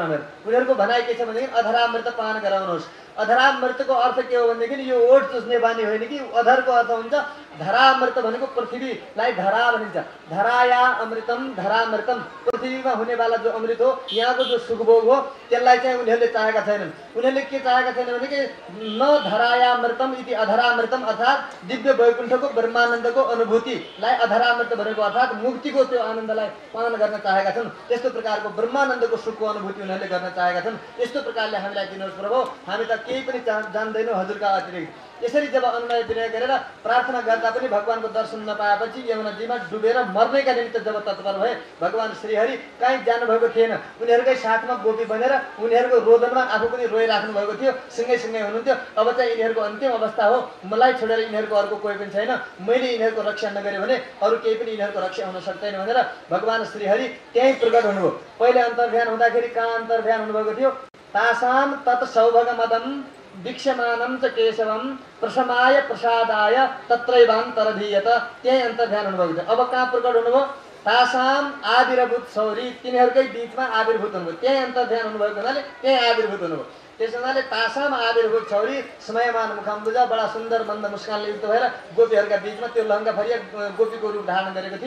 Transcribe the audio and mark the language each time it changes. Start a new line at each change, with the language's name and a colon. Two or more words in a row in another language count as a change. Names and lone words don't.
Nepali: हामीहरू उनीहरूको भनाइ के छ भनेदेखि अधरामृत पान गराउनुहोस्। अधरामृतको अर्थ के हो भनेदेखि यो ओठ चुस्ने बानी होइन कि, अधरको अर्थ हुन्छ धरामृत भनेको पृथ्वीलाई धरा भनिन्छ।
Sanskrit: धराया अमृतम धरामृतम,
Nepali: पृथ्वीमा हुनेवाला जो अमृत हो, यहाँको जो सुखभोग हो, त्यसलाई चाहिँ उनीहरूले चाहेका छैनन्। उनीहरूले के चाहेका छैनन् भनेदेखि
Sanskrit: न धरायामृतम इति अधरामृतम,
Nepali: अर्थात् दिव्य वैकुण्ठको ब्रह्मानन्दको अनुभूतिलाई अधरामृत भनेको अर्थात् मुक्तिको त्यो आनन्दलाई पान गर्न चाहेका छन्। त्यस्तो प्रकारको ब्रह्मानन्दको सुखको अनुभूति उनीहरूले गर्न चाहेका छन्। यस्तो प्रकारले हामीलाई दिनुहोस् प्रभु। हामी त केही पनि जान्दैनौँ हजुरका अतिरिक्त। यसरी जब अनुनय विनय गरेर प्रार्थना गर्दा पनि भगवानको दर्शन नपाएपछि यमुनाजीमा डुबेर मर्नेका निमित्त जब तत्पर भए, भगवान श्रीहरि कहीँ जानुभएको थिएन। उनीहरूकै साथमा गोपी बनेर उनीहरूको रोदनमा आफू पनि रोइराख्नु भएको थियो, सँगै हुनुहुन्थ्यो। अब चाहिँ यिनीहरूको अन्तिम अवस्था हो, मलाई छोडेर यिनीहरूको अर्को कोही पनि छैन, मैले यिनीहरूको रक्षा नगरेँ भने अरू केही पनि यिनीहरूको रक्षा हुन सक्दैन भनेर भगवान श्रीहरि त्यहीँ प्रकट हुनुभयो। पहिले अन्तर्ध्यान हुँदाखेरि कहाँ अन्तर्ध्यान हुनुभएको थियो?
Sanskrit: तासाम तत् सौभगमदम वीक्षमानं च केशवम प्रसमाय प्रसादाय तत्रैवान्तरधीयत।
Nepali: त्यही अन्तर्ध्यान हुनुभएको थियो। अब कहाँ प्रकट हुनुभयो?
Sanskrit: तासाम आविर्भूत सौरी,
Nepali: तिनीहरूकै बिचमा आविर्भूत हुनुभयो। त्यही अन्तर्ध्यान हुनुभएको हुनाले त्यही आविर्भूत हुनुभयो। त्यस हुनाले
Sanskrit: तासाम आविर्भूत छौरी स्मयमान मुखाम्बुज,
Nepali: बडा सुन्दर मन्द मुस्कानले युक्त भएर गोपीहरूका बिचमा त्यो लङ्गा फरिया गोपीको रूप धारण गरेको थियो।